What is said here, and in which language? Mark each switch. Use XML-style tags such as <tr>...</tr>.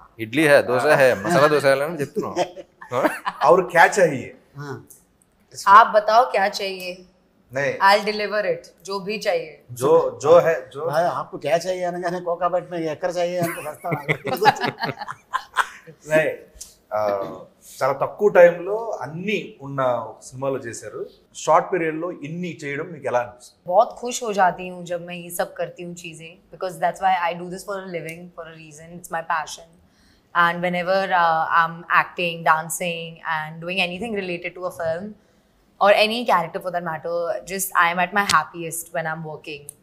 <te>ఇడ్లీ హే, దోశ హే, మసాలా దోశ అని చెప్తున్నాం.</te> <hi>और क्या चाहिए? हाँ. आप बताओ क्या चाहिए, नहीं,</hi> <en>I'll deliver it.</en> <hi>जो भी चाहिए. जो है जो भाई, आपको क्या चाहिए</hi> <te>అనగానే కోకాబెట్</te> <hi>में</hi> <te>ఎక్కడ</te> <hi>चाहिए</hi> <te>అంటే వస్తాను.</te> <hi>नहीं,</hi> <te>చాలా తక్కువ టైంలో అన్ని ఉన్న సినిమాలో చేశారు. షార్ట్ పీరియడ్ లో ఇన్ని చేయడం మీకు ఎలా అనిపిస్తుంది?</te> <hi>बहुत खुश हो जाती हूँ जब मैं ये सब करती हूँ चीज़ें,</hi> <en>because that's why I do this for a living, for a reason. It's my passion. And whenever I'm acting, dancing and doing anything related to a film or any character for that matter, just I'm at my happiest when I'm working.</en>